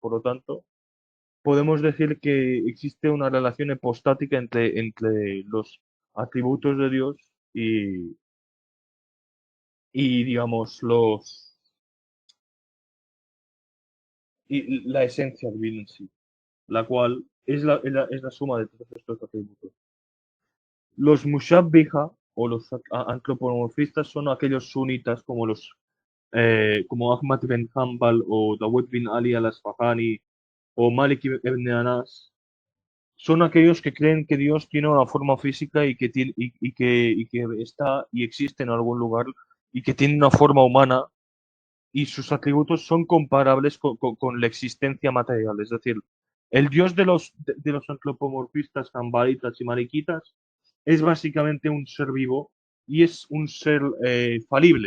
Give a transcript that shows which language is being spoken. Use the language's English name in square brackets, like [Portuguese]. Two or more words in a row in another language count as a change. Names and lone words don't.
[Spanish] Por lo tanto, podemos decir que existe una relación hipostática entre los atributos de Dios y, y digamos, y la esencia divina en sí, la cual es la suma de todos estos atributos. Los mushabbiha o los antropomorfistas son aquellos sunitas como Ahmad bin Hanbal o Dawud bin Ali al-Asfahani o Malik ibn Anas. Son aquellos que creen que Dios tiene una forma física y que está y existe en algún lugar y que tiene una forma humana y sus atributos son comparables con la existencia material. Es decir, el Dios de los antropomorfistas, hanbalitas y malikitas es básicamente un ser vivo y es un ser falible.